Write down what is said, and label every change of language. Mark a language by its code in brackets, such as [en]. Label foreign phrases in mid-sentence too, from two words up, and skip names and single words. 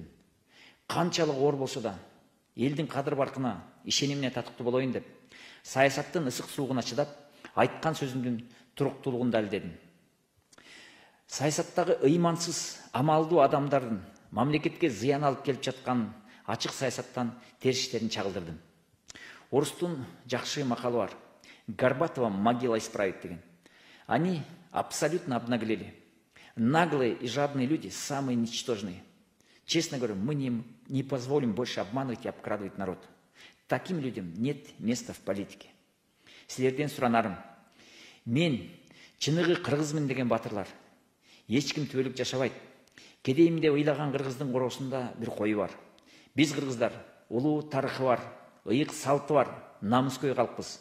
[ky] Канчалык оор болсо да, элдин кадыр баркына, ишенимине татыктуу болоюн деп, саясаттын ысык суугуна чыдап, айткан сөзүмдүн туруктуулугун далилдедим. Саясаттагы ыймансыз, амалдуу адамдардын мамлекетке зыян алып келип жаткан ачык саясаттан териштерин чагылдырдым. Орустун жакшы макалы бар. [ru] Горбатова могила исправит [ky] деген. [ru] Они абсолютно обнаглели. Наглые и жадные люди самые ничтожные. Честно говоря, мы не позволим больше обманывать и обкрадывать народ. Таким людям нет места в политике. [ky] Силерден суранарым. Мен чыныгы кыргызмын деген батырлар. Ешким түбөлүк жашабайт. Кедейим деп ыйлаган кыргыздын короосунда бир кою бар. Биз кыргыздар улуу тарыхы бар, ыйык салты бар, намыскөй калкпыз.